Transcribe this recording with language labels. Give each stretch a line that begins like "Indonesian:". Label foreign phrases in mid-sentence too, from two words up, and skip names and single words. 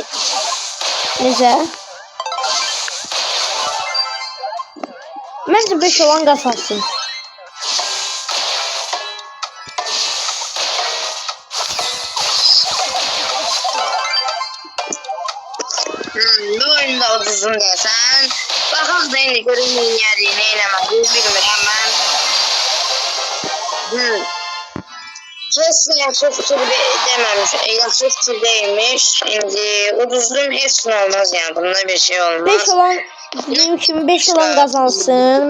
Turkish: Necə? Bence 5 olan kazansın.
Azerbaijani: Bu oyunda uduzun desen. Baxaq da indi görüm neyniyədik, neynəmədik, bilmirəm mən. Kesin yaxşı fikir deməmiş,
Turkish: yaxşı fikir değilmiş.
Azerbaijani: İndi uduzluğum heç nə olmaz yani, bunda bir şey olmaz.
Turkish: 5 olan, benim kimi 5 olan kazansın.